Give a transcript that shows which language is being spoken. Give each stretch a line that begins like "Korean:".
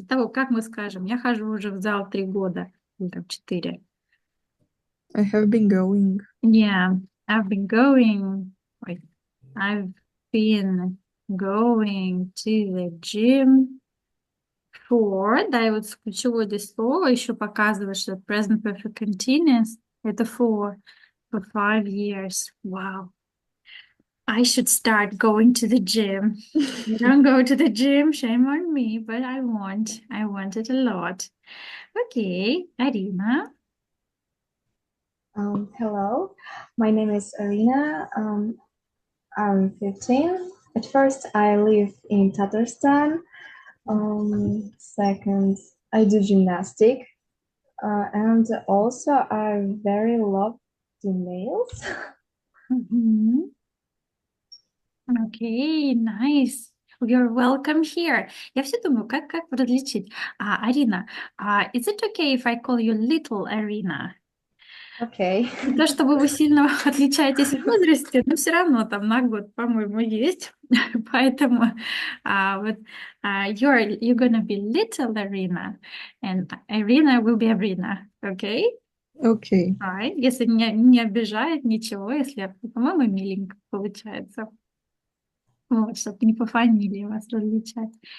Russian: Итого, как мы скажем, я хожу уже в зал 3 года, или там 4.
English: I have been going. Yeah, I've been going, wait, I've been going to the gym for,
Russian: да, и вот ключевое здесь слово еще показывает, что
English: present perfect continuous
Russian: это
English: for 5 years. Wow. I should start going to the gym. I don't go to the gym, shame on me, but I want. I want it a lot. Okay, Arina. Hello, my name is Arina. I'm 15. At first, I live in Tatarstan. Second, I do gymnastic. And also, I very love the nails. Мгм. Okay, nice. You're welcome here.
Russian: Я все думаю, как различить.
English: Арина, is it okay if I call you little Arina? Okay.
Russian: Не то чтобы вы сильно отличаетесь в возрасте, но все равно там на год, по-моему, есть. Поэтому вот
English: you're gonna be little Arina, and Irina will be Arina, okay? Okay. Right.
Russian: Если не обижает ничего, если, по-моему, миленько получается. Вот, чтобы не по фамилии вас различать.